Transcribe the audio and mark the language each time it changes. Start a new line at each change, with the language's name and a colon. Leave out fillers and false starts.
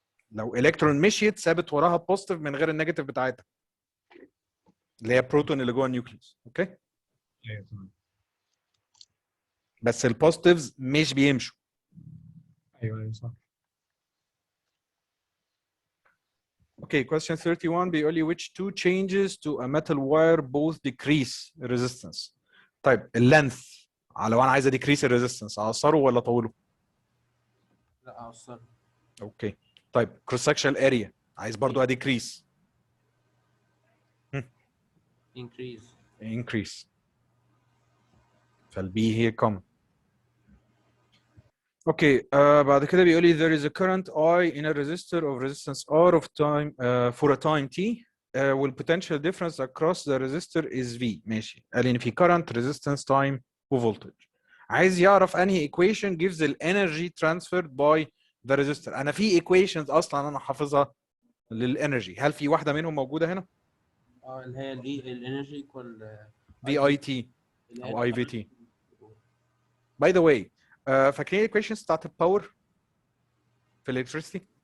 Arabic: لو الكترون مشيت ثابت وراها بوزيتيف من غير النيجاتيف بتاعتها اللي هي بروتون اللي جوه النيوكليوس. اوكي. أيوة، تمام. بس البوزيتيفز مش بيمشوا. ايوه صح.
English: Okay, question 31
Arabic: بيقول لي
English: which two changes to a metal wire both decrease resistance.
Arabic: طيب اللينث لو انا عايز decrease الريزيستنس اقصره ولا اطوله؟ لا أوصل. اوكي.
English: طيب cross sectional area
Arabic: عايز برضو
English: decrease. increase.
Arabic: فالبي هي common. اوكي بعد كده بيقول لي
English: there is a current I in a resistor of resistance R of time for a time T والpotential difference across the resistor is V.
Arabic: ماشي. قال لي ان في
English: current resistance time
Arabic: وvoltage. عايز يعرف انهي
English: equation gives the energy transferred by the resistor.
Arabic: انا في equations اصلا انا حافظها للانرجي، هل في واحده منهم موجوده هنا؟ اللي هي الانرجي ايكوال
English: V I T او I V T.
Arabic: باي ذا واي فاكرين الايكويشنز بتاعت الباور في الالكتريسيتي؟